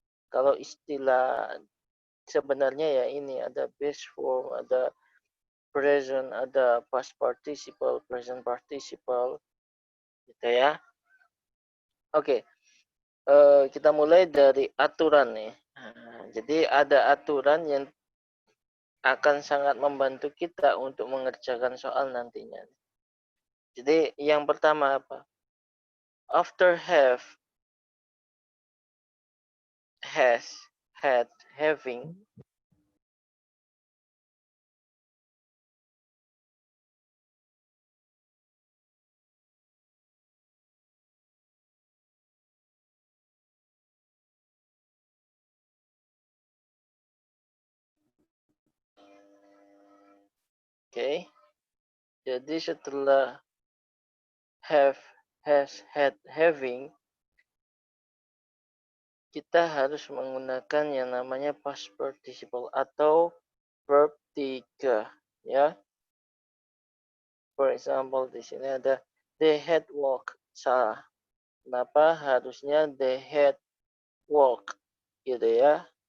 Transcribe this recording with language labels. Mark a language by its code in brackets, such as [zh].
[id] Kalau istilah sebenarnya ya ini ada base form, ada present, ada past participle, present participle, gitu ya. Oke, kita mulai dari aturan nih. Nah, jadi ada aturan yang akan sangat membantu kita untuk mengerjakan soal nantinya. Jadi yang pertama apa? [en] After have, has, had, having. [id] Oke. Jadi setelah have, has, had, having, kita harus menggunakan yang namanya past participle atau verb 3 ya. [en] For example [id] di sini ada [en] they had walk. [id] Salah. Kenapa harusnya [en] they had walk [id] gitu ya.